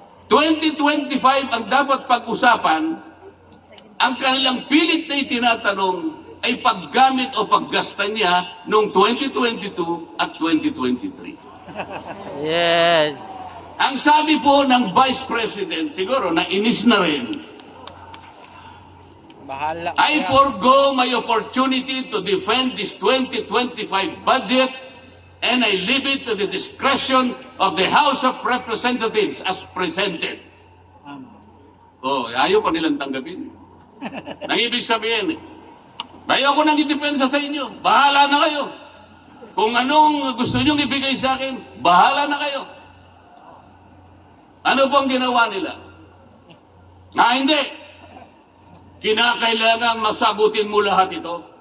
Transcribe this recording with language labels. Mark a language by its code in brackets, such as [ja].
[tl] 2025 ang dapat pag-usapan, ang kanilang pilit na itinatanong ay paggamit o paggasta niya noong 2022 at 2023. [en] Yes! [tl] Ang sabi po ng Vice President, siguro na inis na rin, Bahala. [en] I forgo my opportunity to defend this 2025 budget and I leave it to the discretion of the House of Representatives as presented. [tl] Oh, ayaw pa nilang tanggapin. Nang ibig sabihin, ayoko nang idepensa sa inyo. Bahala na kayo. Kung anong gusto nyong ibigay sa akin, bahala na kayo. Ano pong ginawa nila? Hindi. Kinakailangan masagutin mo lahat ito.